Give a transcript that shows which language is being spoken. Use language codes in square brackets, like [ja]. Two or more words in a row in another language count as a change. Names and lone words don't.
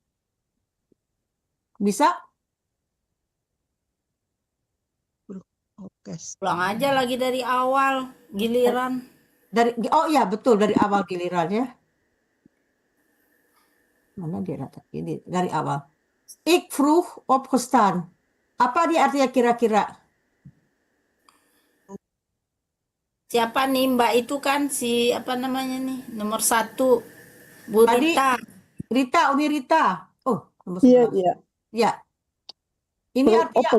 [id] Bisa? Oke. Pulang aja lagi dari awal, giliran. Oh iya betul dari awal gilirannya. Mana dia data? Ini dari awal. [nl] Ik vroeg opgestaan. [id] Apa dia artinya kira-kira? Siapa nih Mbak itu kan si apa namanya nih nomor 1 Bu Tadi Rita. Uni Rita. Oh, nomor Iya, 11. iya. Ya. Ini artinya